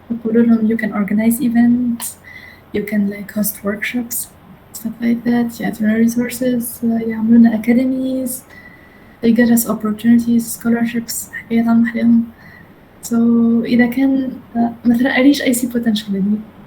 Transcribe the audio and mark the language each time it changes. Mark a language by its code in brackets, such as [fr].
[ar] يقولوا لهم [en] you can organize events, you can like host workshops, stuff like that. [ar] يعطينا resources, يعملوا لنا academies. [en] They get us opportunities, scholarships. [ar] حكايات عم أحلام. [en] So [ar] إذا كان مثلا [en] I reach I see potential in you.